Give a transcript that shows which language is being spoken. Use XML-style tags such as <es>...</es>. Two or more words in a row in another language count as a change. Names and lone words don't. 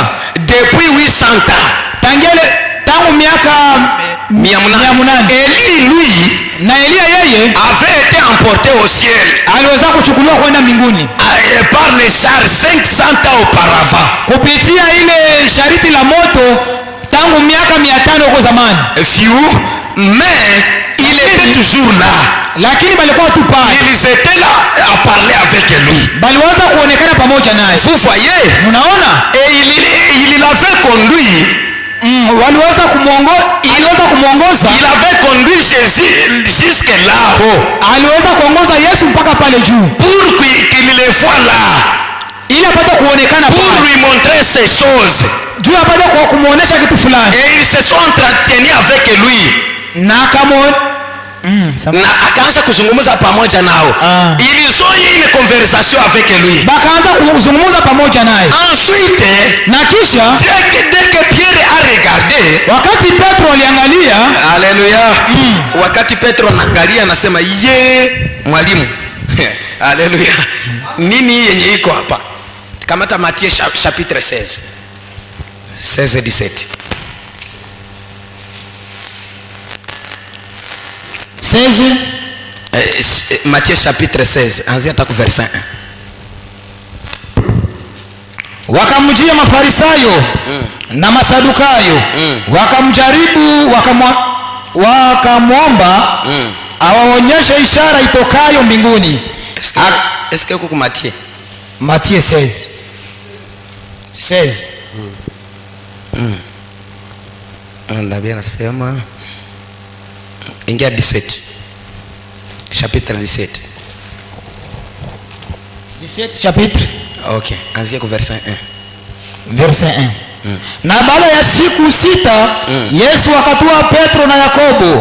<fr>Depuis 800 ans.</fr> <sw>tangu miaka 800.</sw> <fr>Élie, lui,</fr> <sw>Na Elia yeye</sw> <fr>avait été emporté au ciel</fr> <sw>aliweza kuchukuliwa kwenda mbinguni</sw> <fr>par les chars 500 ans auparavant.</fr> <sw>kupitia ile shariti la moto tangu miaka 500 huko zamani.</sw> <fr>Mais il était toujours là.</fr> <sw>Lakini balikuwa tu pale.</sw> <fr>Ils étaient là à parler avec lui.</fr> <sw>Baliweza kuonekana pamoja naye.</sw> <fr>Vous voyez?</fr> <sw>Unaona?</sw> <fr>Et il avait conduit.</fr> <sw>Aliweza kumuongoza.</sw> <fr>Il avait conduit Jésus jusque là-haut.</fr> <sw>Aliweza kuongoza Yesu mpaka pale juu.</sw> <fr>Pour qu'il le voie là.</fr> <sw>Ili apate kuonekana</sw> <fr>pour</fr> <sw>pale.</sw> <fr>lui montrer ces choses.</fr> <sw>Juu apate kumuonesha kitu fulani.</sw> <fr>Et ils se sont entretenus avec lui.</fr> <sw>Na na akaanza kuzungumza pamoja nao.</sw> <fr>Ils ont eu une conversation avec lui.</fr> <sw>Bakaanza kuzungumza pamoja naye.</sw> <fr>Ensuite,</fr> <sw>na kisha</sw> <fr>dès que Pierre a regardé,</fr> <sw>wakati Petro aliangalia, haleluya, wakati Petro anaangalia anasema ye mwalimu haleluya, nini yenye iko hapa? Kamata Matthieu chapitre 16 17 Matthieu chapitre 16 anzia hata verset 1. Wakamjia Mafarisayo na Masadukayo wakamjaribu, wakamwomba awaonyeshe ishara itokayo mbinguni.</sw> <fr>Est-ce que uko Matthieu?</fr> <sw>Matthieu 16 Nabii anasema ingia 17. Chapitre 17. 17 chapitre. Okay, anzia kwa verset 1. Verset 1. Na baada ya siku 6 Yesu akatoa Petro na Yakobo.</sw>